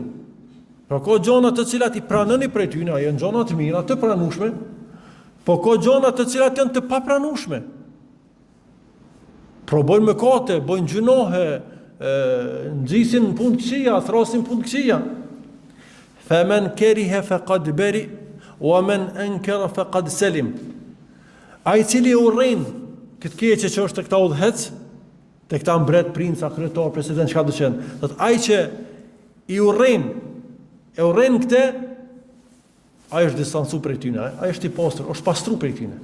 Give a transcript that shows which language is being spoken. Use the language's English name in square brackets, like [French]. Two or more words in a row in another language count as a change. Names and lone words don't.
[Albanian] Pra ko gjona të cilat i pranoni prej tyne, a janë gjona të mira, të pranueshme, po ko gjona të cilat janë të papranueshme. Pro bojnë mëkate, bojnë gjunohe, nxisin punë këqija, thrasin punë këqija. [Arabic] فمن كره فقد برئ ومن أنكر فقد سلم. [Albanian] Ai cili urren këtë keqe që është të këta udhëhec, të këta mbret, princa, kryetar, president, çka do të qenë. Thot ai që i urren këtë, ai është distancu prej tyne, ai është i pastër, është pastru prej tyne.